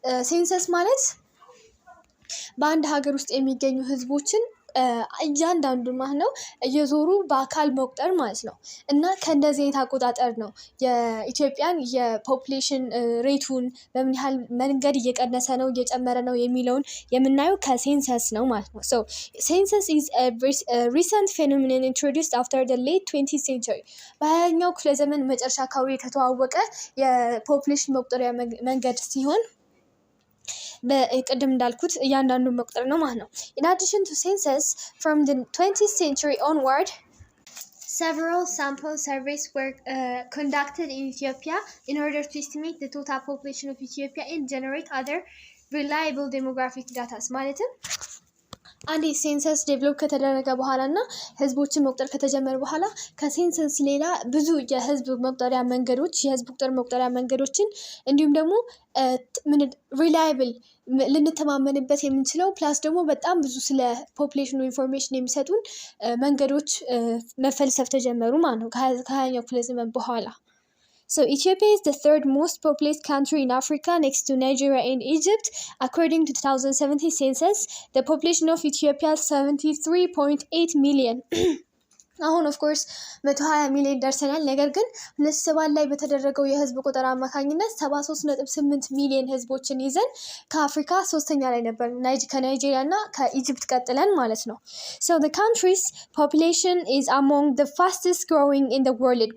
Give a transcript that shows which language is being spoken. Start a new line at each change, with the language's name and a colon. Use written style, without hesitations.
Amharic: census ማለት በአንድ ሀገር ውስጥ የሚገኙ ህዝቦችን እያንዳንዱ ማለት ነው እየዞሩ በአካል መቁጠር ማለት ነው እና ከእንደዚህ አይነት አቆጣጠር ነው የኢትዮጵያን የፖፑሌሽን ሬቱን በምን ያህል መንገድ እየቀነሰ ነው እየጨመረ ነው የሚለውን የምናየው ከሴንሰስ ነው ማለት ነው።
English: So census is a recent phenomenon introduced after the late 20th century.
Amharic: በ20ኛው ክፍለ ዘመን መጨረሻ አካባቢ የተዋወቀ የፖፑሌሽን መቁጠሪያ መንገድ ሲሆን በቅድም እንዳልኩት እያንዳንዱን መቁጠር ነው ማለት ነው።
English: In addition to census, from the 20th century onward, several sample surveys were conducted in Ethiopia in order to estimate the total population of Ethiopia and generate other reliable demographic data.
Amharic: ማለትም አንድ ሴንሰስ ዴቨሎፕ ከተደረገ በኋላ እና ህዝቦችን መቁጠር ከተጀመረ በኋላ ከሴንሰስ ሌላ ብዙ የህዝብ መቁጠሪያ መንገዶች የህዝብ ቁጥር መቁጠሪያ መንገዶችን እንዲሁም ደግሞ ሪላይብል ልንተማመንበት የምንችለው ፕላስ ደግሞ በጣም ብዙ ስለ ፖፑሌሽኑ ኢንፎርሜሽን የሚሰጡን መንገዶች መፈልሰፍ ተጀመሩ ማለት ነው ከ20ኛው ክፍለ ዘመን በኋላ።
English: So Ethiopia is the third most populous country in Africa next to Nigeria and Egypt. According to 2017 census, the population of Ethiopia is 73.8 million.
Amharic: አሁን ኦፍ ኮርስ 120 ሚሊዮን ደርሰናል። ነገር ግን 2007 ላይ በተደረገው የህዝብ ቁጥር አማካኝነት 73.8 ሚሊዮን ህዝቦችን ይዘን ከአፍሪካ ሶስተኛ ላይ ነበር ከናይጄሪያ እና ከኢጂፕት ቀጥለን ማለት ነው።
English: So the country's population is among the fastest growing in the world.